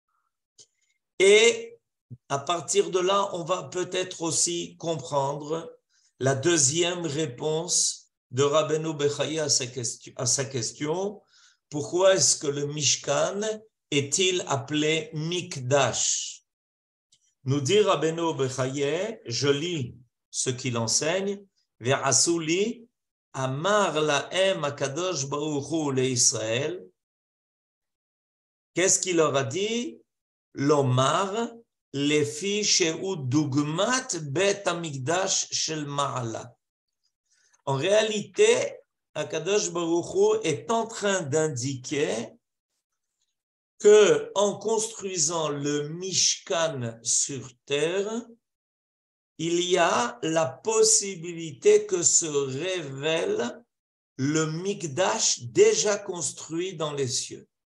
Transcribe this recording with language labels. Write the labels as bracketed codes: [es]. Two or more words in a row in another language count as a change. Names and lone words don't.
[fr] Et à partir de là, on va peut-être aussi comprendre la deuxième réponse de Rabbeinu Bechaye à sa question. Pourquoi est-ce que le Mishkan est-il appelé Mikdash? Nous dit Rabbeinu Bechaye, je lis ce qu'il enseigne, [he] ועשו לי אמר להם הקדוש ברוך הוא לישראל. [fr] Qu'est-ce qu'il leur a dit? [he] לומר לפי שהוא דוגמת בית המקדש של מעלה. [fr] En réalité, [he] הקדוש ברוך הוא [fr] est en train d'indiquer que en construisant le Mishkan sur terre, il y a la possibilité que se révèle le Mikdash déjà construit dans les cieux.